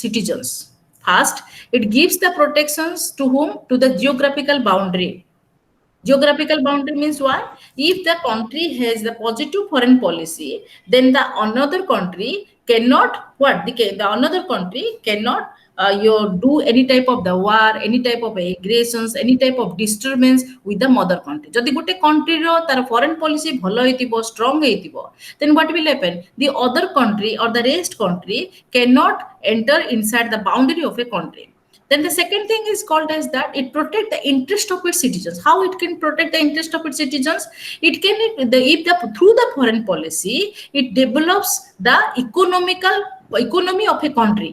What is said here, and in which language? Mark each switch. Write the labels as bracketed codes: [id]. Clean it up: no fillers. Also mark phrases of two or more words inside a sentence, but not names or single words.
[en] citizens first it gives the protections to whom to the geographical boundary geographical boundary means what if the country has the positive foreign policy then the another country cannot the another country cannot you do any type of the war any type of aggressions any type of disturbance with the mother country [or] ଯଦି ଗୋଟେ country ର ତାର [en] foreign policy [or] ଭଲ ହେଇଥିବ strong ହେଇଥିବ [en] then what will happen the other country or the rest country cannot enter inside the boundary of a country Then the second thing is called as that it protect the interest of its citizens. How it can protect the interest of its citizens? It can through the foreign policy it develops the economy of a country.